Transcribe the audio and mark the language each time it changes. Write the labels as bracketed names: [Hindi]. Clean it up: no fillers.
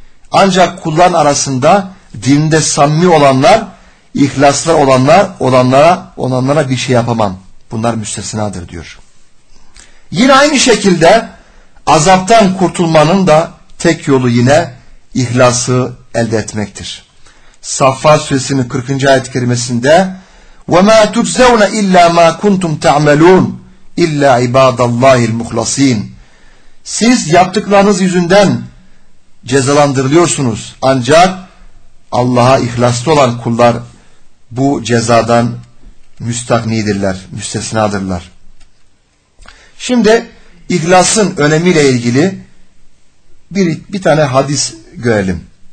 [Turkish] Ancak kulların arasında dinde samimi olanlar, ihlaslı olanlar, olanlara bir şey yapamam. Bunlar müstesnadır diyor. Yine aynı şekilde azaptan kurtulmanın da tek yolu yine ihlası elde etmektir. Saffat suresinin 40. ayet-i kerimesinde [Arabic] وَمَا تُجْزَوْنَ اِلَّا مَا كُنْتُمْ تَعْمَلُونَ illa ibadallahil muhlasin. [Turkish] Siz yaptıklarınız yüzünden cezalandırılıyorsunuz. Ancak Allah'a ihlaslı olan kullar bu cezadan müstagnidirler, müstesnadırlar. Şimdi ihlasın önemiyle ilgili bir tane hadis görelim.